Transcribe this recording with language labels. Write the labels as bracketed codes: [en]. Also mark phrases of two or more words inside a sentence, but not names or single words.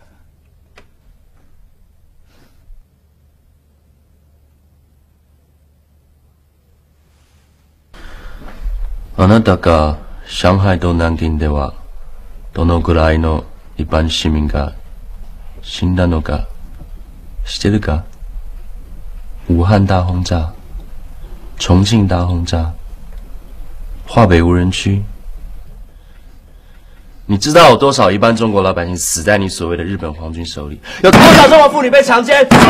[ja] あなたが上海と南京ではどのくらいの一般市民が死んだのか知ってるか？ [zh] 武汉大轰炸、重庆大轰炸、华北无人区，你知道有多少一般中国老百姓死在你所谓的日本皇军手里？有多少中国妇女被强奸？